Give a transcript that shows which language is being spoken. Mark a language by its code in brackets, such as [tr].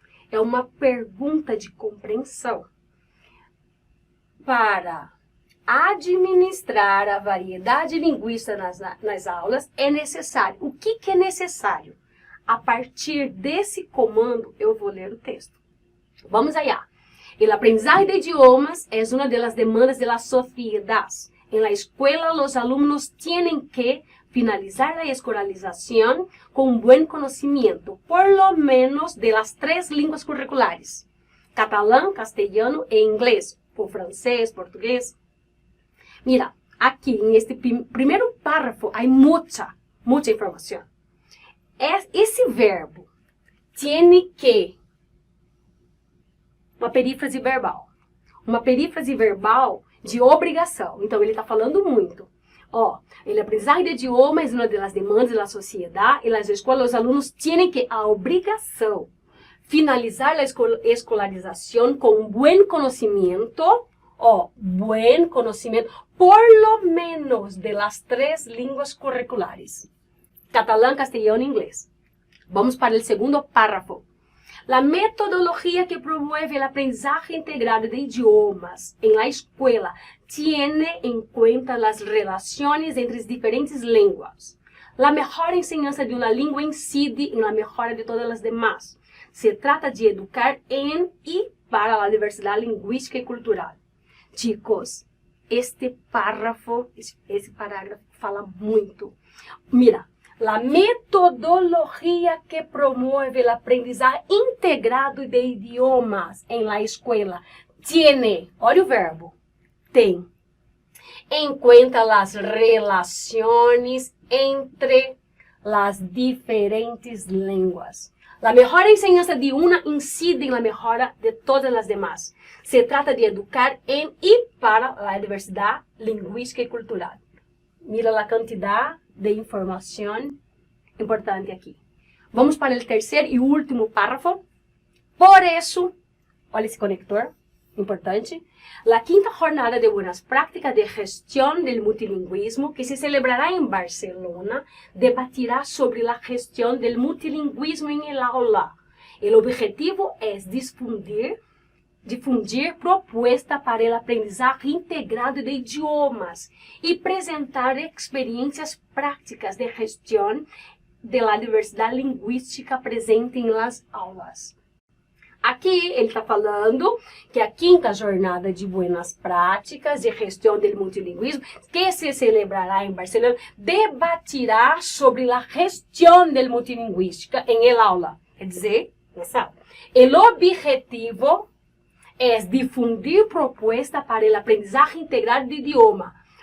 [pt] É uma pergunta de compreensão. Para administrar a variedade linguística nas aulas é necessário. O que é necessário? A partir desse comando, eu vou ler o texto. [es] Vamos allá. El aprendizaje de idiomas es una de las demandas de la sociedad. En la escuela, los alumnos tienen que finalizar la escolarización con un buen conocimiento, por lo menos de las 3 lenguas curriculares: catalán, castellano e inglés, o francés, portugués. Mira, aquí en este primeiro párrafo hay mucha información. [pt] Esse verbo [es] tiene que, [pt] uma perífrase verbal. Uma perífrase verbal de obrigação. Então, ele está falando muito. [es] Ó, el aprendizaje de idioma es una de las demandas de la sociedad. En las escuelas, los alumnos tienen que, [pt] a obrigação, [es] finalizar la escolarización con un buen conocimiento. Ó, buen conocimiento, por lo menos de las 3 lenguas curriculares: catalán, castellano e inglés. Vamos para el segundo párrafo. La metodología que promueve el aprendizaje integrado de idiomas en la escuela tiene en cuenta las relaciones entre las diferentes lenguas. La mejor enseñanza de una lengua incide en la mejora de todas las demás. Se trata de educar en y para la diversidad lingüística y cultural. [pt] Chicos, este parágrafo fala muito. [es] Mira, la metodología que promueve el aprendizaje integrado de idiomas en la escuela tiene, [pt] olha o verbo, tem, [es] en cuenta las relaciones entre las diferentes lenguas. La mejor enseñanza de una incide en la mejora de todas las demás. Se trata de educar en y para la diversidad lingüística y cultural. Mira la cantidad de información importante aqui. [pt] Vamos para o terceiro e último párrafo. Por isso, olha esse conector, importante. [es] La quinta jornada de buenas prácticas de gestión del multilingüismo, que se celebrará en Barcelona, debatirá sobre la gestión del multilingüismo en el aula. El objetivo es difundir propuestas para el aprendizaje integrado de idiomas y presentar experiencias prácticas de gestión de la [pt] diversidade linguística presente em [es] las aulas. [pt] Aqui ele está falando que a quinta jornada de buenas práticas de gestão do multilingüismo, que [es] se celebrará em Barcelona, debatirá [pt] sobre a gestão do multilingüística em el aula. Quer dizer, nessa aula. O objetivo é [es] difundir propuestas [pt] para o aprendizagem integrado de idioma.